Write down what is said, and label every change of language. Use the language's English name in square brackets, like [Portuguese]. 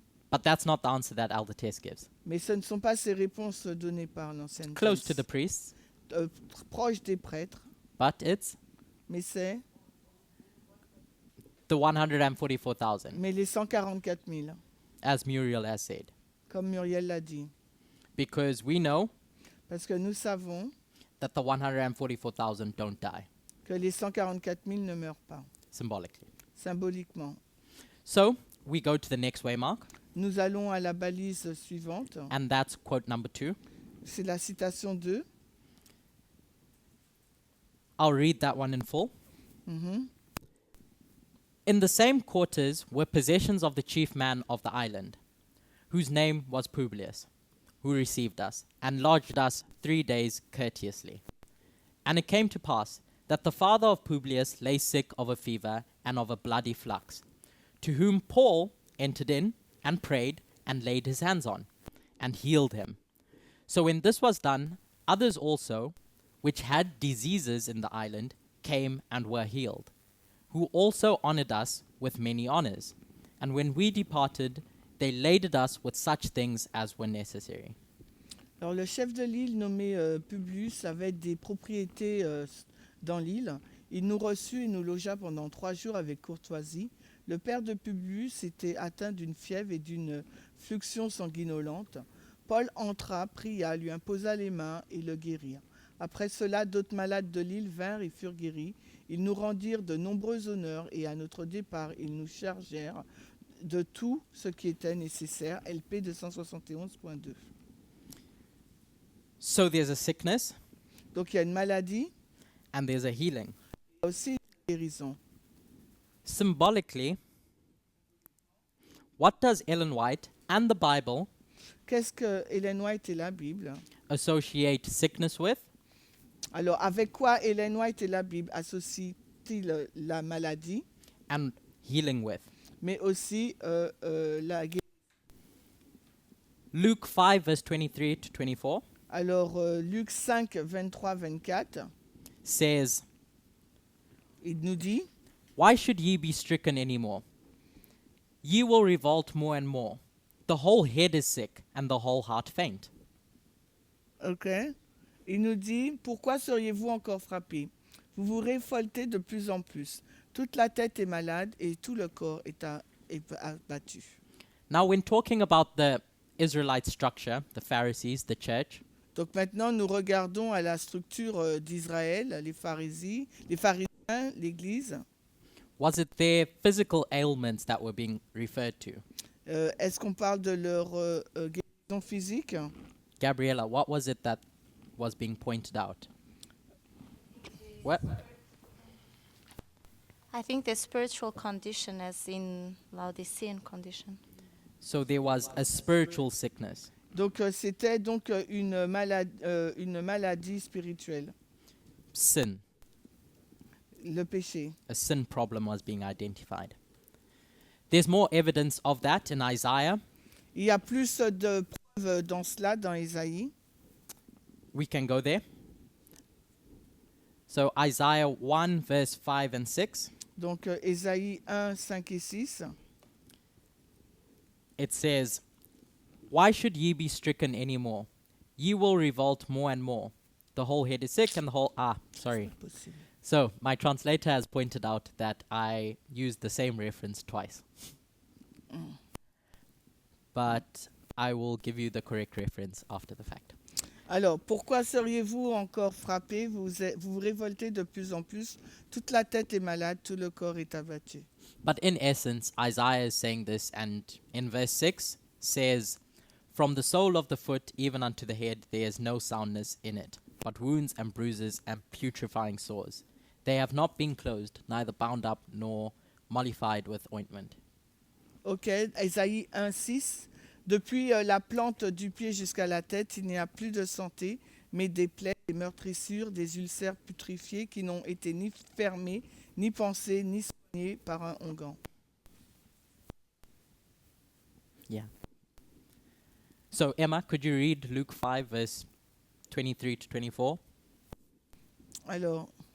[English] But that's not the answer that Elder Tess gives. [French] Mais ce ne sont pas ces réponses données par l'ancienne [English] Close to [French] thèse. [English] the priests, [French] Proche des prêtres, [English] but it's [French] mais c'est... [English] the 144,000, [French] Mais les 144 000, [English] as Muriel has said. [French] comme Muriel l'a dit. [English] Because we know [French] Parce que nous savons [English] that the 144,000 don't die, [French] que les 144 000 ne meurent pas, [English] symbolically. [French] symboliquement. [English] So we go to the next waymark, [French] Nous allons à la balise suivante. [English] and that's quote number 2. [French] C'est la citation 2. [English] I'll read that one in full. Mhm. In the same quarters were possessions of the chief man of the island, whose name was Publius, who received us, and lodged us 3 days courteously. And it came to pass that the father of Publius lay sick of a fever and of a bloody flux, to whom Paul entered in and prayed and laid his hands on, and healed him. So when this was done, others also, which had diseases in the island, came and were healed, who also honored us with many honors. And when we departed, they laded us with such things as were necessary. [French] Alors, le chef de l'île, nommé Publius, avait des propriétés dans l'île. Il nous reçut et nous logea pendant 3 jours avec courtoisie. Le père de Publius était atteint d'une fièvre et d'une fluxion sanguinolente. Paul entra, pria, lui imposa les mains et le guérirent. Après cela, d'autres malades de l'île vinrent et furent guéris. Ils nous rendirent de nombreux honneurs et à notre départ, ils nous chargèrent de tout ce qui était nécessaire. LP 271.2. [English] So there's a sickness [French] Donc il y a une maladie, [English] and there's a healing. [French] il y a aussi une guérison. [English] Symbolically, what does Ellen White and the Bible [French] Qu'est-ce que Ellen White et la Bible? [English] associate sickness with? [French] Alors, avec quoi Ellen White et la Bible associent-ils la maladie, [English] And healing with? [French] mais aussi la guérison? [English] Luke 5, verse 23 to 24 [French] Alors, Luc 5, 23, 24, [English] says, [French] il nous dit, [English] Why should ye be stricken any more? Ye will revolt more and more. The whole head is sick, and the whole heart faint. [French] ok, il nous dit, pourquoi seriez-vous encore frappés? Vous vous révoltez de plus en plus. Toute la tête est malade et tout le corps est abattu. [English] Now, when talking about the Israelite structure, the Pharisees, the church, [French] Donc maintenant, nous regardons à la structure d'Israël, les pharisiens, l'Église. [English] was it their physical ailments that were being referred to? [French] Est-ce qu'on parle de leur guérison physique? [English] Gabriella, what was it that was being pointed out? What? I think the spiritual condition as in Laodicean condition. So there was a spiritual sickness. [French] Donc c'était donc une maladie spirituelle, [English] Sin. [French] le péché. [English] A sin problem was being identified. There's more evidence of that in Isaiah. [French] Il y a plus de preuves dans cela dans Ésaïe. [English] We can go there. So Isaiah 1, verse 5 and 6, [French] Donc Ésaïe 1, 5 et 6. [English] it says, Why should ye be stricken any more? Ye will revolt more and more. The whole head is sick and the whole... sorry. So, my translator has pointed out that I used the same reference twice. But I will give you the correct reference after the fact. [French] Alors, pourquoi seriez-vous encore frappé? Vous révoltez de plus en plus. Toute la tête est malade, tout le corps est abattu. [English] But in essence, Isaiah is saying this, and in verse 6 says, "From the sole of the foot even unto the head there is no soundness in it, but wounds and bruises and putrefying sores. They have not been closed, neither bound up nor mollified with ointment." [French] Ok, Ésaïe 1,6. Depuis la plante du pied jusqu'à la tête, il n'y a plus de santé, mais des plaies, des meurtrissures, des ulcères putrifiés qui n'ont été ni fermés, ni pansés, ni soignés par un onguent. Yeah. [English] So, Emma, could you read Luke 5, verse 23 to 24? [French] Alors,